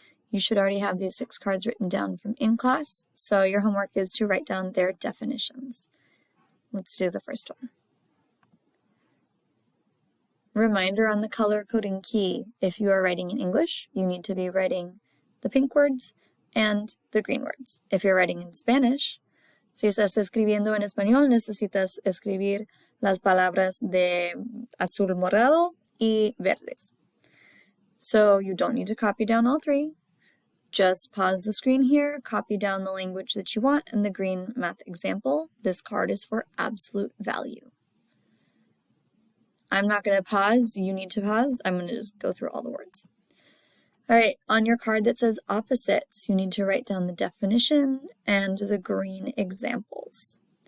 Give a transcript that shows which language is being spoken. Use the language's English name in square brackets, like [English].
[English] You should already have these 6 cards written down from in class, so your homework is to write down their definitions. Let's do the first one. Reminder on the color coding key. If you are writing in English, you need to be writing the pink words and the green words. If you're writing in Spanish, [Spanish] si estás escribiendo en español, necesitas escribir las palabras de azul, morado y verdes. [English] So you don't need to copy down all 3. Just pause the screen here, copy down the language that you want and the green math example. This card is for absolute value. I'm not going to pause. You need to pause. I'm going to just go through all the words. All right, on your card that says opposites, you need to write down the definition and the green examples.